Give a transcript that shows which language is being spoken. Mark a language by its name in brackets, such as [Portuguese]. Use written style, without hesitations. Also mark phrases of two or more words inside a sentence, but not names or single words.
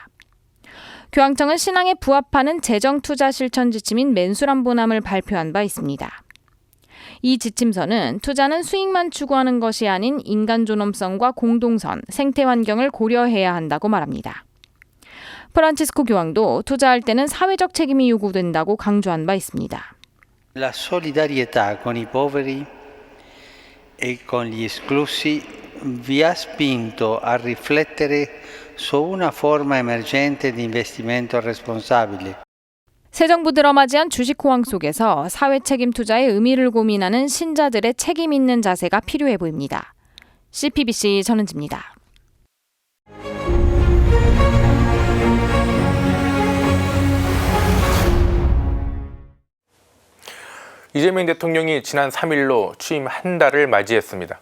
[Korean] 교황청은 신앙에 부합하는 재정투자 실천 지침인 맨수람보남을 발표한 바 있습니다. 이 지침서는 투자는 수익만 추구하는 것이 아닌 인간 존엄성과 공동선, 생태 환경을 고려해야 한다고 말합니다. 프란치스코 교황도 투자할 때는 사회적 책임이 요구된다고 강조한 바 있습니다. [Italian] La solidarietà con i poveri e con gli esclusi vi ha spinto a riflettere su una forma emergente di investimento responsabile. [Korean] 새 정부 들어맞이한 주식 호황 속에서 사회 책임 투자의 의미를 고민하는 신자들의 책임 있는 자세가 필요해 보입니다. CPBC 전은지입니다. 이재명 대통령이 지난 3일로 취임 한 달을 맞이했습니다.